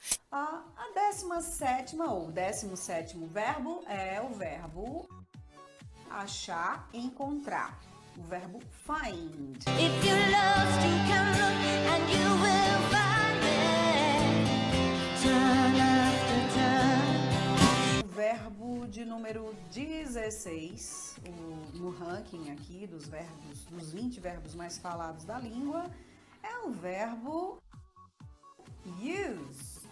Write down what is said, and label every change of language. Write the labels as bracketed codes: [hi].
[pt] A 17ª ou 17º verbo é o verbo achar, encontrar. O verbo find. [en] If you're lost, you can look and you will find it. Turn after turn. [pt] O verbo de número 16, no ranking aqui dos 20 verbos mais falados da língua, é o verbo use.